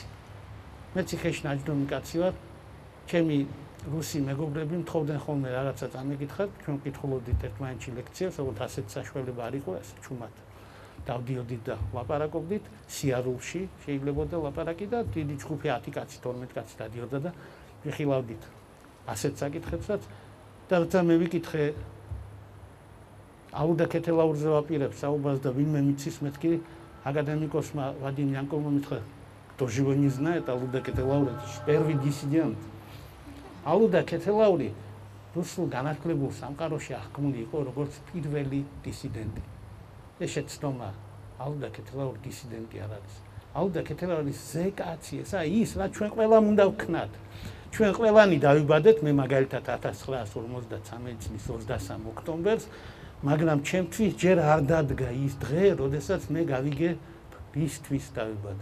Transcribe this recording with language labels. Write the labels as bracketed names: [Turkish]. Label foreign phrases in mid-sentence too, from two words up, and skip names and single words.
[Georgian] მე ციხეში ნაჯდომი კაცი ვარ, ჩემი რუსი მეგობრები მთხოვდნენ ხოლმე რაღაცა წამეკითხათ, ჩვენ ვკითხულობდით ერთმანეთში ლექციებს, როგორც ასეთ საშუალება არ იყო, ასე ჩუმად დავდიოდით და ლაპარაკობდით, სიარულში შეიძლებოდა ლაპარაკი და დიდი ჯგუფი 10 კაცი, 12 კაცი დადიოდა და ვიხილავდით ასეთ საკითხებსაც და როცა მე ვიკითხე ალუდა ქეთელაურზე ვაპირებ საუბარს და ვინმე მიცის მეთქი академикосმა ვადიმ იანკოვმა მითხრა, [Russian] кто живо не знает алуда ქეთელაური, первый диссидент. [Georgian] ალუდა ქეთელაური რუსულ განათლებულ სამყაროში აღქმული იყო როგორც პირველი დისიდენტი. ეს შეცდომა ალუდა ქეთელაური დისიდენტი არ არის. ალუდა ქეთელაური ზე კაცი, ესა ის, რაც ჩვენ ყველამ უნდა ვქნათ. ჩვენ ყველანი დავიბადეთ, მე მაგალითად 1953 წლის 23 ოქტომბერს, მაგრამ ჩემთვის ჯერ არ დადგა ის დღე, როდესაც მე გავიგე ისთვის დავიბადე.